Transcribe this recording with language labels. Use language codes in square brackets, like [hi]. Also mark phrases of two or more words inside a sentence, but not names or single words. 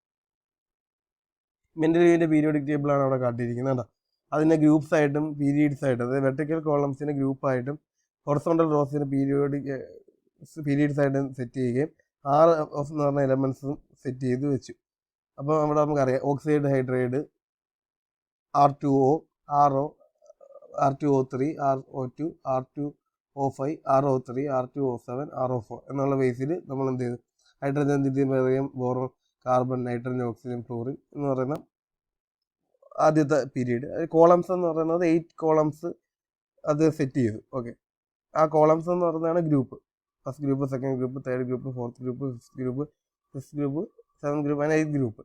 [ml] മെൻഡലീവിന്റെ [en] periodic table [ml] അവിടെ കാട്ടിയിരിക്കുന്നത് കേട്ടോ. അതിനെ ഗ്രൂപ്പ്സ് ആയിട്ടും പീരീഡ്സ് ആയിട്ടും, അതായത് [en] vertical columns [ml] ഗ്രൂപ്പായിട്ടും [en] horizontal rows [ml] പീരീഡ്സ് ആയിട്ടും സെറ്റ് ചെയ്യുകയും 6 എന്ന് പറഞ്ഞ എലമെന്റ്സും സെറ്റ് ചെയ്ത് വെച്ചു. അപ്പോൾ നമ്മുടെ നമുക്കറിയാം [en] oxide hydride, [ml] R2O, RO, R2O3, RO2, R2O5, RO3, R2O7, RO4 എന്നുള്ള ബേസിൽ നമ്മൾ എന്ത് ചെയ്തു? [en] hydrogen, lithium, berium, boron, carbon, nitrogen, oxygen, fluorine [ml] എന്ന് പറയുന്ന ആദ്യത്തെ [en] പീരീഡ്. [ml] കോളംസ് എന്ന് പറയുന്നത് 8 കോളംസ് അത് സെറ്റ് ചെയ്തു. [en] ഓക്കെ, ആ കോളംസ് [ml] എന്ന് പറയുന്നതാണ് [en] ഗ്രൂപ്പ്. first group, second group, third group, fourth group, fifth group, sixth group, seventh group, അങ്ങനെ 8 ഗ്രൂപ്പ്.